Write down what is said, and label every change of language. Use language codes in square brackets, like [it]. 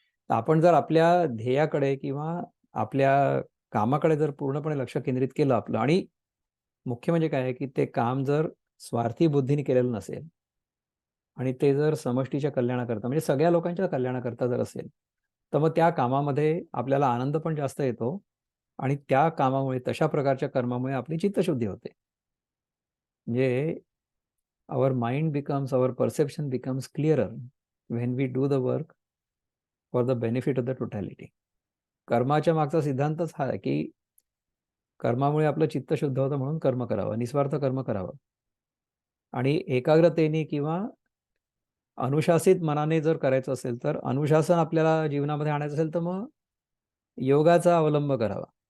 [mr] तर आपण जर आपल्या ध्येयाकडे किंवा आपल्या कामाकडे जर पूर्णपणे लक्ष केंद्रित केलं आपलं, आणि मुख्य म्हणजे काय आहे की ते काम जर स्वार्थी बुद्धीने केलेलं नसेल आणि ते जर समष्टीच्या कल्याणाकरता म्हणजे सगळ्या लोकांच्या कल्याणाकरता जर असेल, तर मग त्या कामामध्ये आपल्याला आनंद पण जास्त येतो आणि त्या कामामुळे, तशा प्रकारच्या कर्मामुळे आपली चित्तशुद्धी होते. [en] म्हणजे our mind becomes, our perception becomes clearer when we do the work for the benefit of the totality. [mr] कर्माच्या मागचा सिद्धांतच हा आहे की कर्मामुळे आपलं चित्त शुद्ध होतं म्हणून कर्म करावं, निस्वार्थ कर्म करावं. आणि एकाग्रतेने किंवा अनुशासित मनाने जर करायचं असेल, तर अनुशासन आपल्याला जीवनामध्ये आणायचं असेल, तर मग योगाचा अवलंब करावा.